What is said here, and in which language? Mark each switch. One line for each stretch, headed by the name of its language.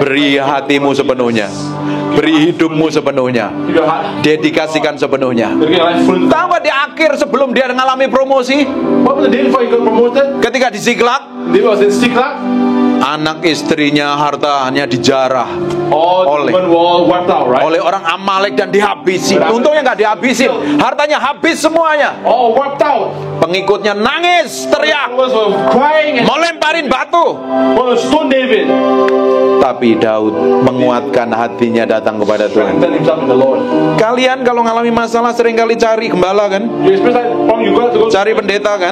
Indonesian: Beri hatimu sepenuhnya, beri hidupmu sepenuhnya,
English: Your heart.
Indonesian: dedikasikan sepenuhnya.
English: You get your life full.
Indonesian: Tahu nggak di akhir sebelum dia mengalami promosi,
English: What was the day before you got promoted?
Indonesian: ketika di Ziklag,
English: They was in Stiklak.
Indonesian: anak istrinya, hartanya dijarah
English: All the women were all wiped out, right?
Indonesian: oleh orang Amalek dan dihabisi. Untungnya nggak dihabisin, hartanya habis semuanya.
English: All wiped out.
Indonesian: Pengikutnya nangis, teriak,
English: Followers were crying and
Indonesian: mau lemparin batu.
English: want to stone David.
Indonesian: Tapi Daud menguatkan hatinya datang kepada Tuhan.
English: Strengthen himself in the Lord.
Indonesian: Kalian kalau ngalami masalah seringkali cari gembala kan,
English: You experience that problem, you got to go
Indonesian: cari pendeta kan,